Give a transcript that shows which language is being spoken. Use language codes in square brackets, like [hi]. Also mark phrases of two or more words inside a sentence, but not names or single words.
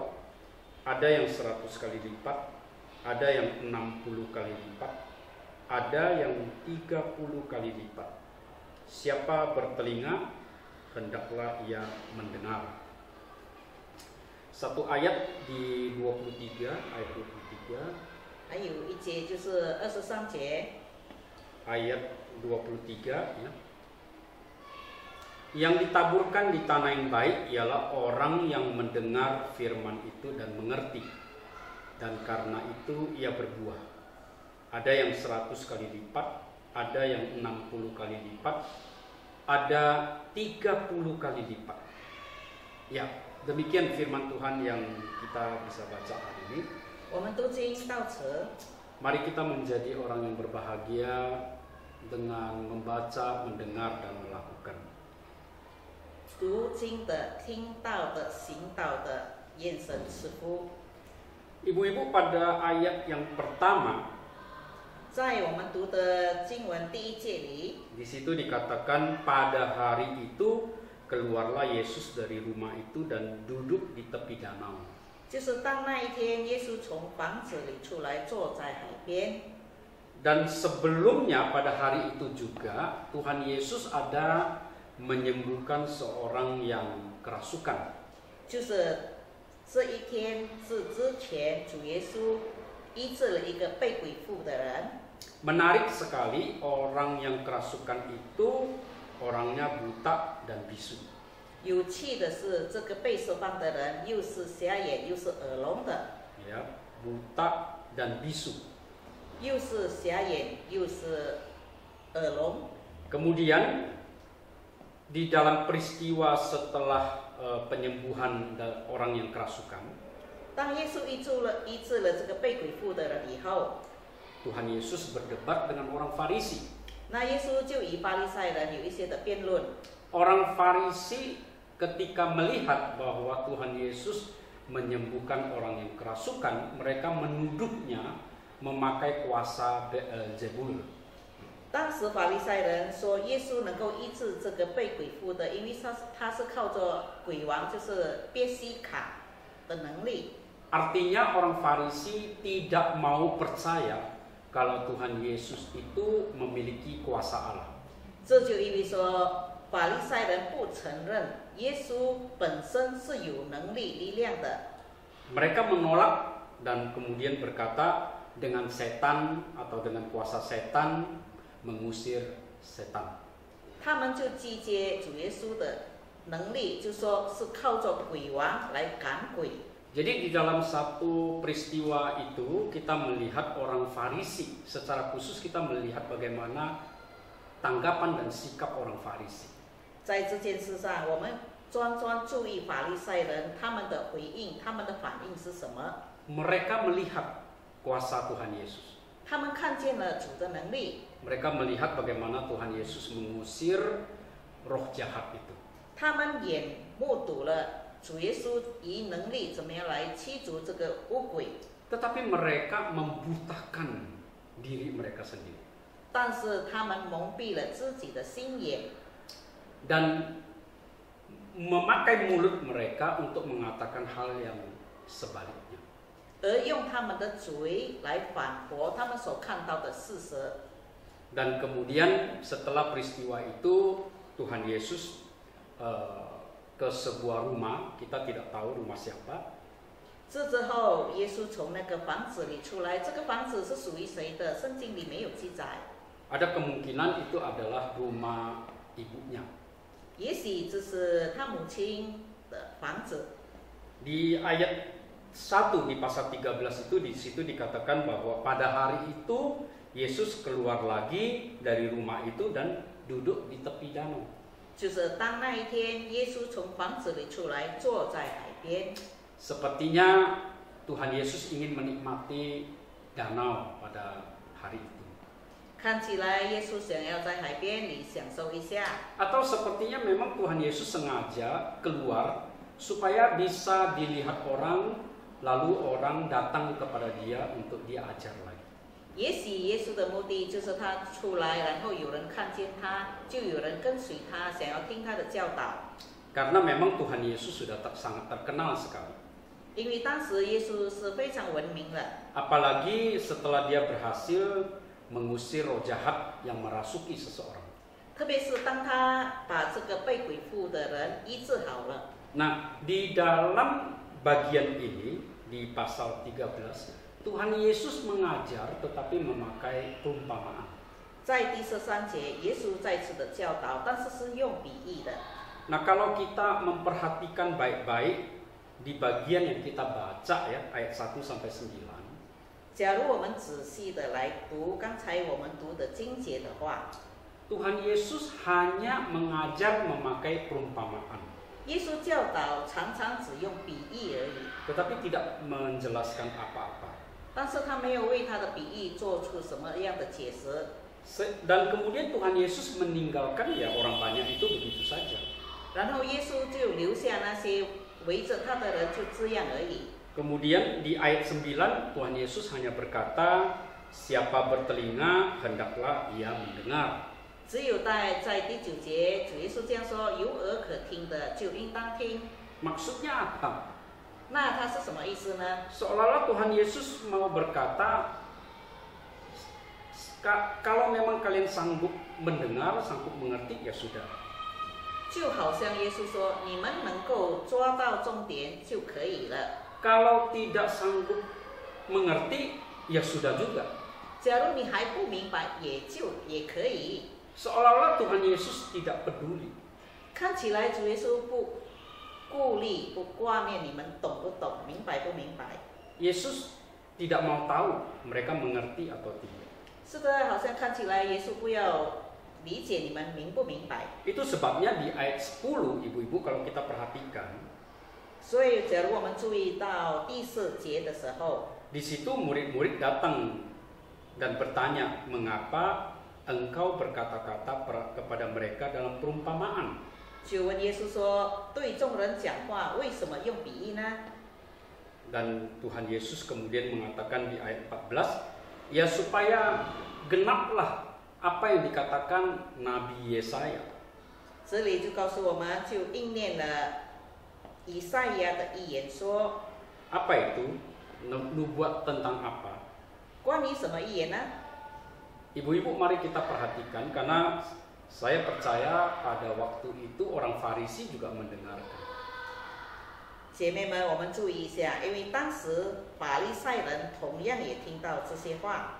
[id] Ada yang 100 kali lipat, ada yang 60 kali lipat, ada yang 30 kali lipat. Siapa bertelinga, hendaklah ia mendengar. Satu ayat di 23, ayat 23. [zh] 还有一节就是23节， [id] Ayat 23 ya. Yang ditaburkan di tanah yang baik ialah orang yang mendengar firman itu dan mengerti. Dan karena itu ia berbuah. Ada yang 100 kali lipat, ada yang 60 kali lipat, ada 30 kali lipat. Ya, demikian firman Tuhan yang kita bisa baca hari ini. [zh] 我们读经到此， [id] Mari kita menjadi orang yang berbahagia dengan membaca, mendengar, dan melakukan. [zh] 读经的、听到的、行道的，愿神赐福。 [id] Ibu-ibu, pada ayat yang pertama, [zh] 在我们读的经文第1节里， [id] di situ dikatakan pada hari itu keluarlah Yesus dari rumah itu dan duduk di tepi danau. [zh] 就是当那一天，耶稣从房子里出来，坐在海边。 [id] Dan sebelumnya pada hari itu juga Tuhan Yesus ada menyembuhkan seorang yang kerasukan. [zh] 就是这一天之前，主耶稣医治了一个被鬼附的人。 [id] Menarik sekali, orang yang kerasukan itu orangnya buta dan bisu. [zh] 有趣的是，这个被释放的人又是瞎眼又是耳聋的， [id] Ya, buta dan bisu. [zh] 又是瞎眼又是耳聋。 [id] Kemudian di dalam peristiwa setelah penyembuhan orang yang kerasukan, [zh] 当耶稣医治了这个被鬼附的人以后， [id] Tuhan Yesus berdebat dengan orang Farisi. [zh] 那耶稣就与法利赛人有一些的辩论。 [id] Orang Farisi ketika melihat bahwa Tuhan Yesus menyembuhkan orang yang kerasukan, mereka menuduhnya memakai kuasa Beelzebul. [zh] 当时法利赛人说耶稣能够医治这个被鬼附的，因为他是靠着鬼王就是别西卡的能力。 [id] Artinya orang Farisi tidak mau percaya kalau Tuhan Yesus itu memiliki kuasa Allah. [zh] 这就意味说法利赛人不承认耶稣本身是有能力力量的。 [id] Mereka menolak dan kemudian berkata dengan setan atau dengan kuasa setan mengusir setan. [zh] 他们就拒绝主耶稣的能力，就说是靠着鬼王来赶鬼。 [id] Jadi di dalam satu peristiwa itu kita melihat orang Farisi, secara khusus kita melihat bagaimana tanggapan dan sikap orang Farisi. [zh] 在这件事上，我们专注意法利赛人他们的回应，他们的反应是什么？ [id] Mereka melihat kuasa Tuhan Yesus. [zh] 他们看见了主的能力， [id] Mereka melihat bagaimana Tuhan Yesus mengusir roh jahat itu. [zh] 他们也目睹了主耶稣以能力怎么样来驱逐这个污鬼。 [id] Tetapi mereka membutakan diri mereka sendiri. [zh] 但是他们蒙蔽了自己的心眼， [id] Dan memakai mulut mereka untuk mengatakan hal yang sebaliknya. [zh] 而用他们的嘴来反驳他们所看到的事实。 [id] Dan kemudian setelah peristiwa itu Tuhan Yesus ke sebuah rumah, kita tidak tahu rumah siapa. [zh] 这之后，耶稣从那个房子里出来，这个房子是属于谁的？圣经里没有记载。 [id] Ada kemungkinan itu adalah rumah ibunya. [zh] 也许这是他母亲的房子。 [id] Di ayat 1 di pasal 13 itu di situ dikatakan bahwa pada hari itu Yesus keluar lagi dari rumah itu dan duduk di tepi danau. [zh] 就是当那一天，耶稣从房子里出来，坐在海边。 [id] Sepertinya Tuhan Yesus ingin menikmati danau pada hari itu. [zh] 看起来，耶稣想要在海边里享受一下， [id] Atau sepertinya memang Tuhan Yesus sengaja keluar supaya bisa dilihat orang, lalu orang datang kepada dia untuk dia ajar lagi. [zh] 也许耶稣的目的就是他出来，然后有人看见他，就有人跟随他，想要听他的教导。 [id] Karena memang Tuhan Yesus sudah sangat terkenal sekali. [zh] 因为当时耶稣是非常闻名的， [id] Apalagi setelah dia berhasil mengusir roh jahat yang merasuki seseorang. [zh] 特别是当他把这个被鬼附的人医治好了。 [id] Nah, di dalam bagian ini di pasal 13, Tuhan Yesus mengajar tetapi memakai perumpamaan. [zh] 在第13节，耶稣再次的教导，但是是用比喻的。 [id] Nah, kalau kita memperhatikan baik-baik di bagian yang kita baca ya, ayat 1 sampai 9. [zh] 假如我们仔细的来读刚才我们读的经节的话， [id] Tuhan Yesus hanya mengajar memakai perumpamaan, [zh] 耶稣教导常常只用比喻而已， [id] tetapi tidak menjelaskan apa-apa. [zh] 但是他没有为他的比喻做出什么样的解释。 [id] Dan kemudian Tuhan Yesus meninggalkan ya orang banyak itu begitu saja. [zh] 然后耶稣就留下那些围着他的人，就这样而已。 [id] Kemudian di ayat 9 Tuhan Yesus hanya berkata, siapa bertelinga hendaklah ia mendengar. [zh] 只有在第9节，主耶稣这样说：“有耳可听的就应当听。” [id] Maksudnya apa? [zh] 那他是什么意思呢？ [id] Seolah-olah Tuhan Yesus mau berkata, kalau memang kalian sanggup mendengar, sanggup mengerti, ya sudah. [zh] 就好像耶稣说：“你们能够抓到重点就可以了。” [id] Kalau tidak sanggup mengerti, ya sudah juga. [zh] 假如你还不明白，也可以。 [id] Seolah-olah Tuhan Yesus tidak peduli. [zh] 看起来主耶稣不顾虑、不挂念你们懂不懂、明白不明白。 [id] Yesus tidak mau tahu mereka mengerti atau tidak. [zh] 是的，好像看起来耶稣不要理解你们明不明白。 [id] Itu sebabnya di ayat 10 ibu-ibu kalau kita perhatikan, [zh] 所以，假如我们注意到第4节的时候， [id] di situ murid-murid datang dan bertanya, mengapa engkau berkata-kata kepada mereka dalam perumpamaan? [zh] 就问耶稣说：“对众人讲话，为什么用比喻呢？” [id] Dan Tuhan Yesus kemudian mengatakan di ayat 14, ya supaya genaplah apa yang dikatakan Nabi Yesaya. [zh] 这里就告诉我们，就应验了以赛亚的预言说， [id] Apa itu? Nubuat tentang apa? [zh] 关于什么预言呢？ [id] Ibu-ibu, mari kita perhatikan, karena saya percaya pada waktu itu orang Farisi juga mendengarkan. [zh] 姐妹们，我们注意一下，因为当时法利赛人同样也听到这些话。